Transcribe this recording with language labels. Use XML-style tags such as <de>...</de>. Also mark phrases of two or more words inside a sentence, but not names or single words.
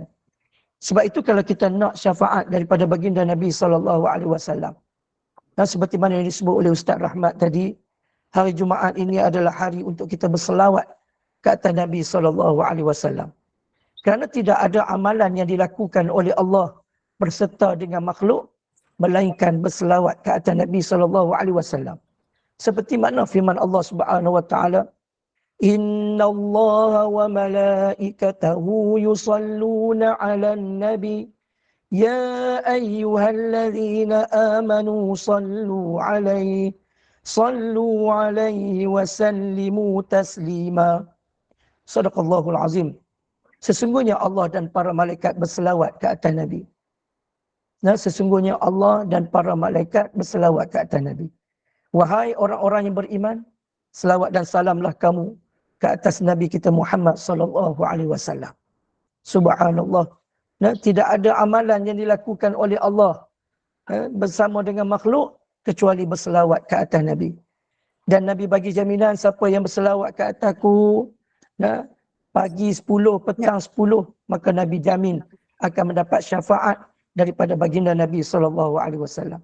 <ms>Sebab itu kalau kita nak syafaat daripada baginda Nabi SAW, dan seperti mana yang disebut oleh Ustaz Rahmat tadi, hari Jumaat ini adalah hari untuk kita berselawat ke atas Nabi SAW. Kerana tidak ada amalan yang dilakukan oleh Allah berserta dengan makhluk melainkan berselawat ke atas Nabi SAW. Seperti mana firman Allah</ms> <ar>سبحانه وتعالى, إن الله وملائكته يصلون على النبي يا أيها الذين آمنوا صلوا عليه وسلموا تسليما. صدق الله العظيم.</ar> <ms>Sesungguhnya Allah dan para malaikat berselawat ke atas Nabi. Nah, sesungguhnya Allah dan para malaikat berselawat ke atas Nabi. Wahai orang-orang yang beriman, selawat dan salamlah kamu ke atas Nabi kita Muhammad</ms> <ar>صلى الله عليه وسلم.</ar> <ms>Subhanallah. Nah, tidak ada amalan yang dilakukan oleh Allah bersama dengan makhluk kecuali berselawat ke atas Nabi. Dan Nabi bagi jaminan siapa yang berselawat ke atasku, nah, pagi 10, petang 10, maka Nabi jamin akan mendapat syafaat daripada baginda Nabi SAW.</ms>